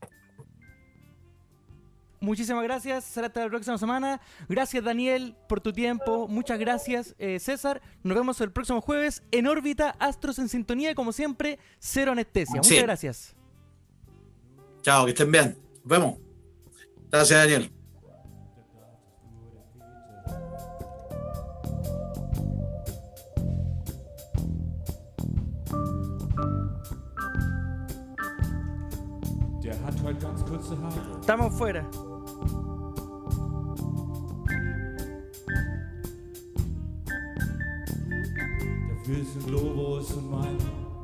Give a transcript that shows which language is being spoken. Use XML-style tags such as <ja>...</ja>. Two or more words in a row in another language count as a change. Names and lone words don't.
<es>Muchísimas gracias, será hasta la próxima semana. Gracias, Daniel, por tu tiempo. Muchas gracias, César. Nos vemos el próximo jueves en órbita, Astros en Sintonía, como siempre, cero anestesia. Muchas Sí. gracias. Chao, que estén bien. Nos vemos. Gracias, Daniel.</es> <de>Der hat heute ganz kurze Haare.</de> <es>Estamos fuera.</es> <de>Der Wissen Globus und mein</de>